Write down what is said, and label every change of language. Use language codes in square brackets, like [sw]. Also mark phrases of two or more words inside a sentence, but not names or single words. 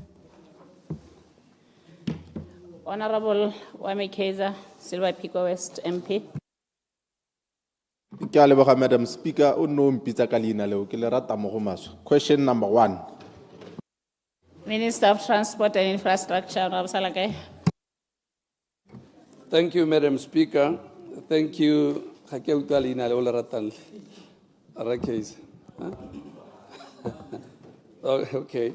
[en] Honorable 𝗠𝗢𝗦𝗡𝗦𝗧𝗜𝗢𝗡 MP. [tn] Ke a leboga, [en] Madam Speaker, [tn] o no mpitsa ka leina leo ke le rata mo go maswe. [en] Question number 1. Minister of Transport and Infrastructure, Honorable Salakae. Thank you, Madam Speaker. Thank you, Okay.